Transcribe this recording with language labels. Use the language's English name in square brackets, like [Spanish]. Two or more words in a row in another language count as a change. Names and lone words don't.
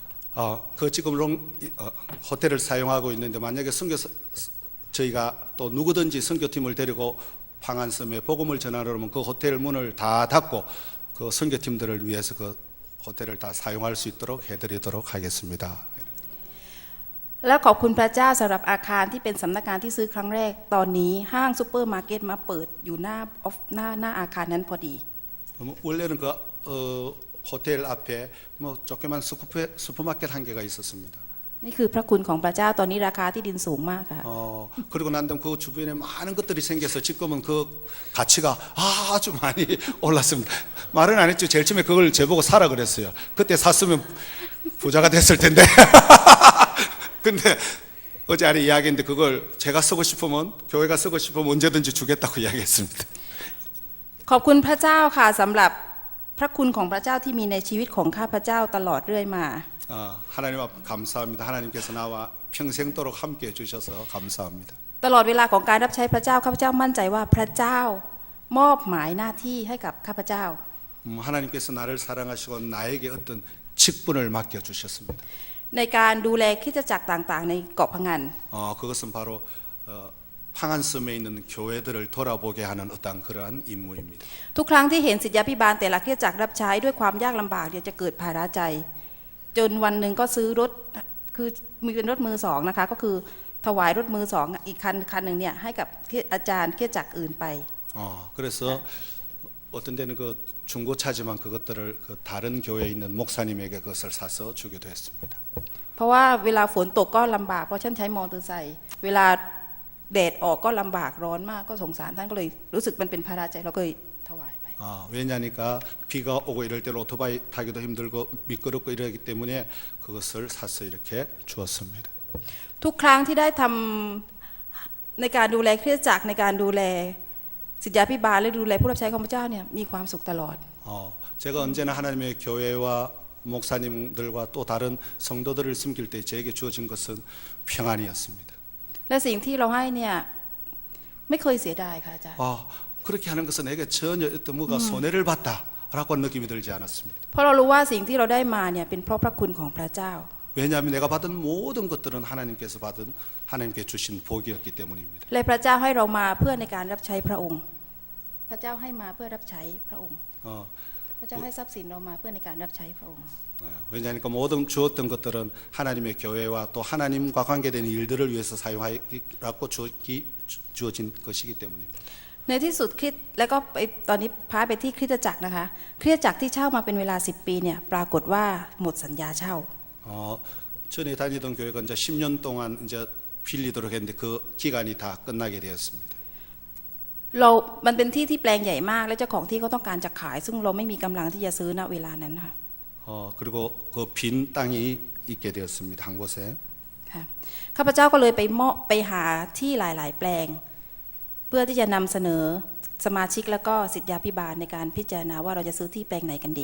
[Korean] 그 지금 호텔을 사용하고 있는데 만약에 저희가 또 누구든지 선교팀을 데리고 방안섬에 복음을 전하러 오면 그 호텔 문을 다 닫고 그 선교팀들을 위해서 그 호텔을 다 사용할 수 있도록 해드리도록 하겠습니다. [Thai] และขอบคุณพระเจ้าสำหรับอาคารที่เป็นสำนักงานที่ซื้อครั้งแรกตอนนี้ห้างซูเปอร์มาร์เก็ตมาเปิดอยู่หน้าอาคารนั้นพอดี [Korean] 원래는 그 호텔 앞에 뭐 조그만 슈퍼마켓 한 개가 있었습니다. [Thai] นี่คือพระคุณของพระเจ้าตอนนี้ราคาที่ดินสูงมากค่ะ [Korean] 그리고 난 다음 그 주변에 많은 것들이 생겨서 지금은 그 가치가 아주 많이 올랐습니다. 말은 안 했죠. 제일 처음에 그걸 제보고 사라 그랬어요. 그때 샀으면 부자가 됐을 텐데. 근데 어제 아래 이야기인데 그걸 제가 쓰고 싶으면 교회가 쓰고 싶으면 언제든지 주겠다고 이야기했습니다. [Thai] ขอบคุณพระเจ้าค่ะสำหรับพระคุณของพระเจ้าที่มีในชีวิตของข้าพเจ้าตลอดเรื่อยมา [Korean] 하나님 앞 감사합니다. 하나님께서 나와 평생도록 함께 해주셔서 감사합니다. [Thai] ตลอดเวลาของการรับใช้พระเจ้าข้าพเจ้ามั่นใจว่าพระเจ้ามอบหมายหน้าที่ให้กับข้าพเจ้า [Korean] 하나님께서 나를 사랑하시고 나에게 어떤 직분을 맡겨 주셨습니다. [Thai] ในการดูแลคริสตจักรต่างๆ ในเกาะพะงัน [Korean] 그것은 바로 방한섬에 있는 교회들을 돌아보게 하는 어떤 그러한 임무입니다. [Thai] ทุกครั้งที่เห็นศิษยาภิบาลแต่ละคริสตจักรรับใช้ด้วยความยากลำบากเนี่ยจะเกิดภาระใจ จนวันหนึ่งก็ซื้อรถคือมีเป็นรถมือสองนะคะก็คือถวายรถมือสองอีกคันหนึ่งเนี่ยให้กับอาจารย์คริสตจักรอื่นไป [Korean] 그래서 어떤 데는 그 중고차지만 그것들을 그 다른 교회에 있는 목사님에게 그것을 사서 주기도 했습니다. [Thai] เพราะว่าเวลาฝนตกก็ลำบากเพราะฉันใช้มอเตอร์ไซค์เวลาแดดออกก็ลำบากร้อนมากก็สงสารท่านก็เลยรู้สึกมันเป็นภาระใจเราก็เลยถวายไป [Korean] 왜냐니까 비가 오고 이럴 때 오토바이 타기도 힘들고 미끄럽고 이러기 때문에 그것을 사서 이렇게 주었습니다. [Thai] ทุกครั้งที่ได้ทำในการดูแลคริสตจักรในการดูแลศิษยาภิบาลและดูแลผู้รับใช้ของพระเจ้าเนี่ยมีความสุขตลอด [Korean] 제가 언제나 하나님의 교회와 목사님들과 또 다른 성도들을 섬길 때 제게 주어진 것은 평안이었습니다. [Thai] และสิ่งที่เราให้เนี่ยไม่เคยเสียดายค่ะอาจารย์ [Korean] 그렇게 하는 것은 내게 전혀 어떤 뭐가 손해를 봤다라고 느낌이 들지 않았습니다. [Thai] เพราะเรารู้ว่าสิ่งที่เราได้มาเนี่ยเป็นเพราะพระคุณของพระเจ้า [Korean] 왜냐하면 내가 받은 모든 것들은 하나님께 주신 복이었기 때문입니다. [Thai] และพระเจ้าให้เรามาเพื่อในการรับใช้พระองค์ พระเจ้าให้มาเพื่อรับใช้พระองค์ พระเจ้าให้ทรัพย์สินเรามาเพื่อในการรับใช้พระองค์ [Korean] 왜냐하니까 모든 주었던 것들은 하나님의 교회와 또 하나님과 관계된 일들을 위해서 사용하라고 주어진 것이기 때문입니다. [Thai] ในที่สุดคริสต์แล้วก็ตอนนี้พาไปที่คริสตจักรนะคะคริสตจักรที่เช่ามาเป็นเวลา10 ปีเนี่ยปรากฏว่าหมดสัญญาเช่า [Korean] 전에 다니던 교회가 이제 10년 동안 이제 빌리도록 했는데 그 기간이 다 끝나게 되었습니다. [Thai] มันเป็นที่ที่แปลงใหญ่มากและเจ้าของที่เขาต้องการจะขายซึ่งเราไม่มีกำลังที่จะซื้อณเวลานั้นค่ะ [Korean] 그리고 그 빈 땅이 있게 되었습니다. 한 곳에. [Thai] ค่ะข้าพเจ้าก็เลยไปหาที่หลายๆ แปลง เพื่อที่จะนำเสนอสมาชิกแล้วก็ศิษยาภิบาลในการพิจารณาว่าเราจะซื้อที่แปลงไหนกันดี